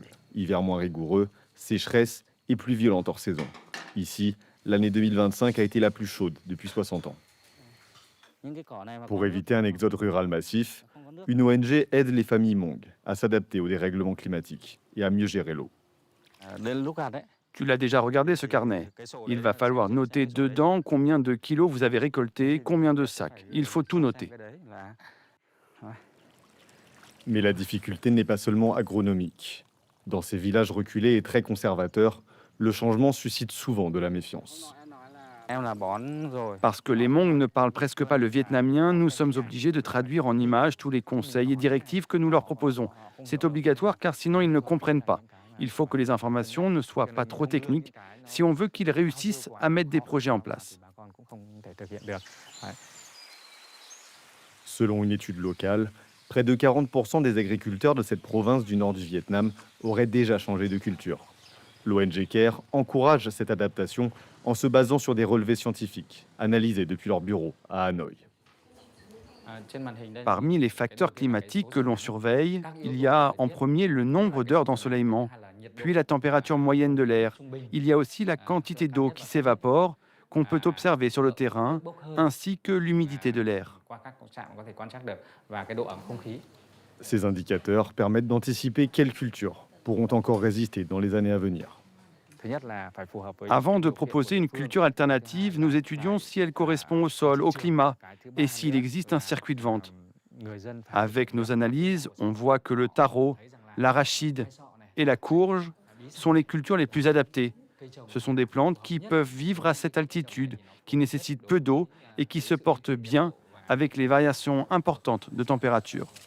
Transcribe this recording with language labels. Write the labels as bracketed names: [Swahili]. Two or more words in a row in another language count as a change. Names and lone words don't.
[French] Hiver moins rigoureux, sécheresse et plus violente hors saison. Ici, l'année 2025 a été la plus chaude depuis 60 ans. Pour éviter un exode rural massif, une ONG aide les familles Hmong à s'adapter aux dérèglements climatiques et à mieux gérer l'eau. [Vietnamese] Đến lúc gặt đấy. [French] Tu l'as déjà regardé ce carnet. Il va falloir noter dedans combien de kilos vous avez récolté, combien de sacs. Il faut tout noter. Mais la difficulté n'est pas seulement agronomique. Dans ces villages reculés et très conservateurs, le changement suscite souvent de la méfiance. [Vietnamese] Em là bón rồi. [French] Parce que les Hmong ne parlent presque pas le vietnamien, nous sommes obligés de traduire en images tous les conseils et directives que nous leur proposons. C'est obligatoire car sinon ils ne comprennent pas. Il faut que les informations ne soient pas trop techniques si on veut qu'ils réussissent à mettre des projets en place. [Vietnamese] Bà con cũng không thể thực hiện được. Đấy. [French] Selon une étude locale, près de 40% des agriculteurs de cette province du nord du Vietnam auraient déjà changé de culture. L'ONG CARE encourage cette adaptation en se basant sur des relevés scientifiques, analysés depuis leur bureau à Hanoï. [Vietnamese] Trên màn hình đây. [French] Parmi les facteurs climatiques que l'on surveille, il y a en premier le nombre d'heures d'ensoleillement, puis la température moyenne de l'air. Il y a aussi la quantité d'eau qui s'évapore, qu'on peut observer sur le terrain, ainsi que l'humidité de l'air. [Vietnamese] Qua các trạm có thể quan trắc được và cái độ ẩm không khí. [French] Ces indicateurs permettent d'anticiper quelles cultures pourront encore résister dans les années à venir. [Vietnamese] Thứ nhất là phải phù hợp với [French] Avant de [Vietnamese] điều kiện của [French] proposer [Vietnamese] địa [French] une [Vietnamese] phương. [French] culture alternative, nous étudions si elle correspond au sol, au climat, et s'il existe un circuit de vente. [Vietnamese] Người dân phải [French] Avec nos analyses, on voit que le taro, l'arachide et la courge sont les cultures les plus adaptées. Ce sont des plantes qui peuvent vivre à cette altitude, qui nécessitent peu d'eau et qui se portent bien avec les variations importantes de température.